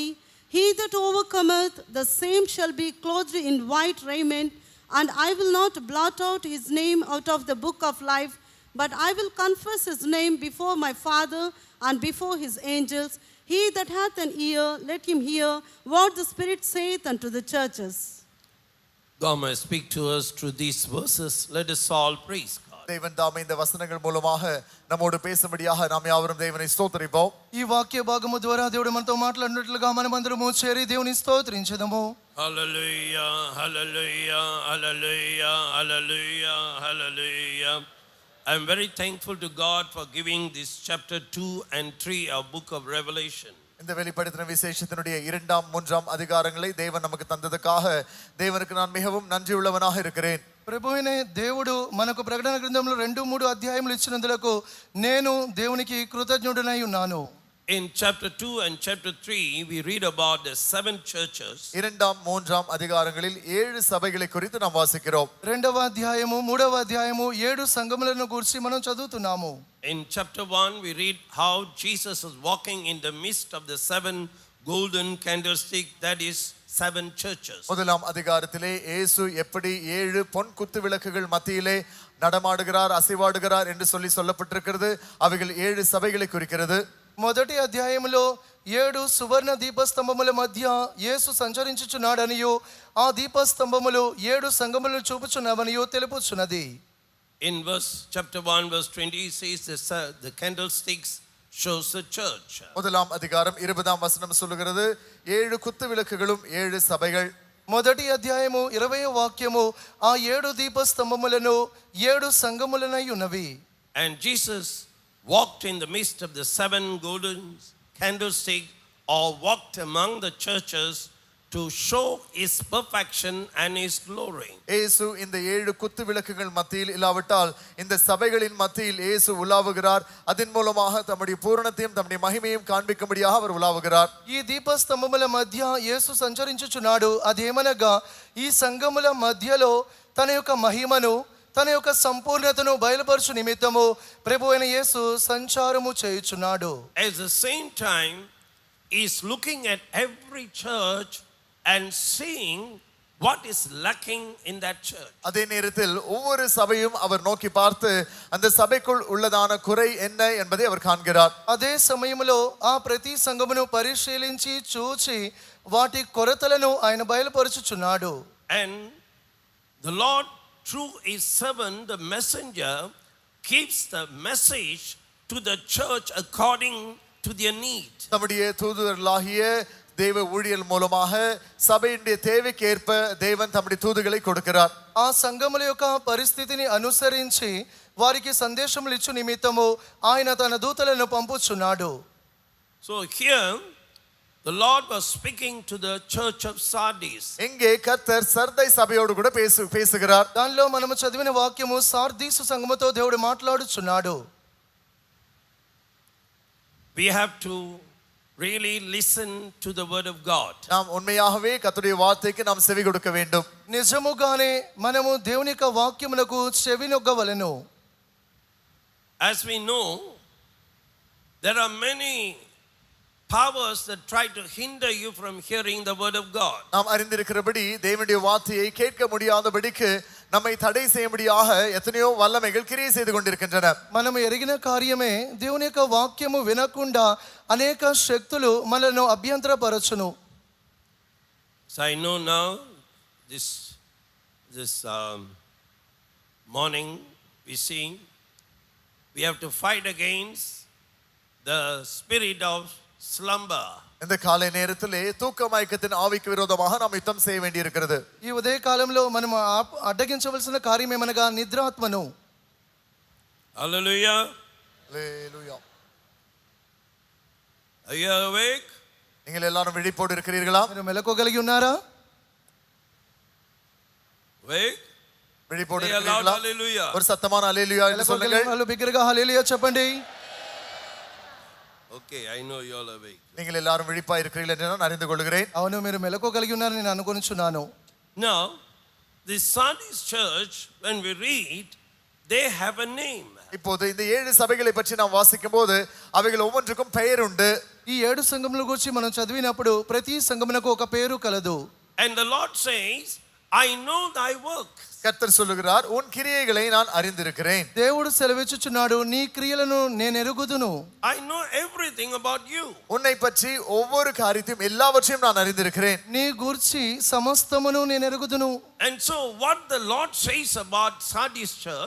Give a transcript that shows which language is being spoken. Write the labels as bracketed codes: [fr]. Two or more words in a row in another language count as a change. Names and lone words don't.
[en] He that overcometh, the same shall be clothed in white raiment, and I will not blot out his name out of the book of life, but I will confess his name before my Father and before his angels. He that hath an ear, let him hear what the Spirit saith unto the churches. God may speak to us through these verses. Let us all praise God. [ta] தேவன் தாமே இந்த வசனங்கள் மூலமாக நம்மோடு பேசும்படியாக நாம் யாவரும் தேவனை స్తోత్రిద్దాం. [te] ఈ వాక్య భాగము ద్వారా దేవుడు మనతో మాట్లాడినట్లుగా మనమందరము చేరి దేవుని స్తోత్రించెదము. [en] Hallelujah, hallelujah, hallelujah, hallelujah, hallelujah. I am very thankful to God for giving this chapter 2 and 3 of book of Revelation. [ta] இந்த வெளிப்படுத்தின விசேஷத்தினுடைய 2ஆம் 3ஆம் அதிகாரங்களை தேவன் நமக்கு தந்ததற்காக தேவனுக்கு நான் மிகவும் நன்றியுள்ளவனாக இருக்கிறேன். [te] ప్రభువైన దేవుడు మనకు ప్రకటన గ్రంథంలో 2-3 అధ్యాయములు ఇచ్చినందులకు నేను దేవునికి కృతజ్ఞుడనై ఉన్నాను. [en] In chapter 2 and chapter 3 we read about the 7 churches. [ta] 2ஆம் 3ஆம் அதிகாரங்களில் 7 சபைகளை குறித்து நாம் வாசிக்கிறோம். [te] 2వ అధ్యాయము 3వ అధ్యాయము 7 సంఘములను గురించి మనం చదువుతున్నాము. [en] In chapter 1 we read how Jesus is walking in the midst of the 7 golden candlestick, that is 7 churches. [ta] முதலாம் அதிகாரத்திலே இயேசு எப்படி 7 பொன் குத்து விளக்குகள் மத்தியிலே நடமாடுகிறார், அசைவாடுகிறார் என்று சொல்லப்பட்டிருக்கிறது. அவைகள் 7 சபைகளை குறிக்கிறது. [te] మొదటి అధ్యాయములో 7 సువర్ణ దీపస్తంభముల మధ్య యేసు సంచరించుచున్నాడనియు ఆ దీపస్తంభములు 7 సంఘములను చూపుచున్నవనియు తెలుపుచున్నది. [en] In chapter 1 verse 20 says the candlesticks shows the church. [ta] முதலாம் அதிகாரம் 20ஆம் வசனம் சொல்லுகிறது 7 குத்து விளக்குகளும் 7 சபைகள். [te] మొదటి అధ్యాయము 20వ వాక్యము ఆ 7 దీపస్తంభములను 7 సంఘములనై ఉన్నవి. [en] And Jesus walked in the midst of the 7 golden candlesticks, or walked among the churches to show his perfection and his glory. [ta] இயேசு இந்த 7 குத்து விளக்குகள் மத்தியில் இல்லாவிட்டால் இந்த சபைகளின் மத்தியில் இயேசு உலாவுகிறார். அதன் மூலமாக தம்முடைய பூரணத்தையும் தம்முடைய மகிமையும் காண்பிக்கும்படியாக அவர் உலாவுகிறார். [te] ఈ దీపస్తంభముల మధ్య యేసు సంచరించుచున్నాడు. అదేమనగా ఈ సంఘముల మధ్యలో తన యొక్క మహిమను తన యొక్క సంపూర్ణతను బయలుపరచు నిమిత్తము ప్రభువైన యేసు సంచారము చేయుచున్నాడు. [en] At the same time he is looking at every church and seeing what is lacking in that church. [ta] அதே நேரத்தில் ஒவ்வொரு சபையும் அவர் நோக்கி பார்த்து அந்த சபைக்குள் உள்ளதான குறை என்ன என்பதை அவர் காண்கிறார். [te] అదే సమయంలో ఆ ప్రతి సంఘమును పరిశీలించి చూచి వాటి కొరతలను ఆయన బయలుపరచుచున్నాడు. [en] And the Lord through his servant the messenger keeps the message to the church according to their need. [ta] நம்முடைய தூதுவர்களாகிய தேவ ஊழியர் மூலமாக சபையுடைய தேவைக்கு ஏற்ப தேவன் தம்முடைய தூதுகளை கொடுக்கிறார். [te] ఆ సంఘముల యొక్క పరిస్థితిని అనుసరించి వారికి సందేశములు ఇచ్చు నిమిత్తము ఆయన తన దూతలను పంపుచున్నాడు. [en] So here the Lord was speaking to the church of Sardis. [ta] இங்கே கர்த்தர் சர்தை சபையோடு கூட பேசுகிறார். [te] దానిలో మనము చదివిన వాక్యము సార్దీసు సంఘముతో దేవుడు మాట్లాడుచున్నాడు. [en] We have to really listen to the word of God. [ta] நாம் உண்மையாகவே கர்த்தருடைய வார்த்தைக்கு நாம் செவி கொடுக்க வேண்டும். [te] నిజముగానే మనము దేవుని యొక్క వాక్యమునకు చెవినొగ్గవలెను. [en] As we know, there are many powers that try to hinder you from hearing the word of God. [ta] நாம் அறிந்திருக்கிறபடி தேவனுடைய வார்த்தையை கேட்க முடியாதபடிக்கு நம்மை தடை செய்யும்படியாக எத்தனையோ வல்லமைகள் கிரியை செய்து கொண்டிருக்கின்றன. [te] మనము ఎరిగిన కార్యమే దేవుని యొక్క వాక్యము వినకుండా అనేక శక్తులు మనలను అభ్యంతరపరచును. [en] So I know now this morning we have to fight against the spirit of slumber. [ta] இந்த காலை நேரத்திலே தூக்க மயக்கத்தின் ஆவிக்கு விரோதமாக நாம் யுத்தம் செய்ய வேண்டியிருக்கிறது. [te] ఈ ఉదయ కాలంలో మనం అడ్డగించవలసిన కార్యం ఏమనగా నిద్రాత్మను. [en] Hallelujah. Hallelujah. Are you awake? [ta] நீங்கள் எல்லாரும் விழிப்போடு இருக்கிறீர்களா? [te] మీరు మెలకువగలిగి ఉన్నారా? [en] Awake? [ta] விழிப்போடு [en] Say aloud, [ta] இருக்கிறீர்களா? [en] hallelujah. [ta] ஒரு సత్తமான హల్లెలూయా என்று சொல்லுங்கள். [te] వాళ్ళు బిగ్గరగా హల్లెలూయా చెప్పండి. [en] Okay, I know you all awake. [ta] நீங்கள் எல்லாரும் விழிப்பாய் இருக்கிறீர்கள் என்று நான் அறிந்து கொள்கிறேன். [te] అవును, మీరు మెలకువగలిగి ఉన్నారని నేను అనుకొనుచున్నాను. [en] Now, the Sardis church, when we read, they have a name. [ta] இப்போது இந்த 7 சபைகளை பற்றி நாம் வாசிக்கும் போது அவைகள் ஒவ்வொன்றுக்கும் பெயர் உண்டு. [te] ఈ 7 సంఘముల గురించి మనం చదివినప్పుడు ప్రతి సంఘమునకు ఒక పేరు కలదు. [en] And the Lord says, I know thy work. [ta] கர்த்தர் சொல்லுகிறார், உன் கிரியைகளை நான் அறிந்திருக்கிறேன். [te] దేవుడు సెలవిచ్చుచున్నాడు, నీ క్రియలను నేను ఎరుగుదును. [en] I know everything about you. [ta] உன்னை பற்றி ஒவ்வொரு காரியத்தையும் எல்லாவற்றையும் நான் அறிந்திருக்கிறேன். [te] నీ గూర్చి సమస్తమును నేను ఎరుగుదును. [en] And so what the Lord says about Sardis church,